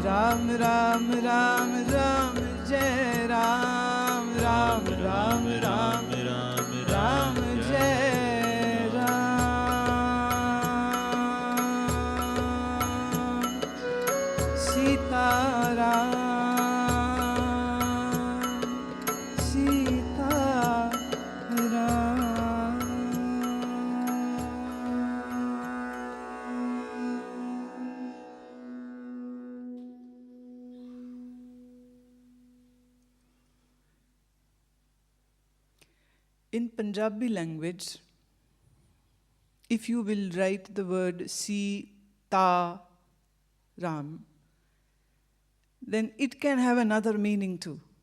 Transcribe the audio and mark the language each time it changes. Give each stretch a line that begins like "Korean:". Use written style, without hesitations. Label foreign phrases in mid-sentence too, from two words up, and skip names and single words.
Hindi: राम राम राम राम जय राम, राम राम राम राम जय राम। सीताराम सीताराम।
English: In Punjabi language, if you will write the word Sita Ram, then it can have another meaning too.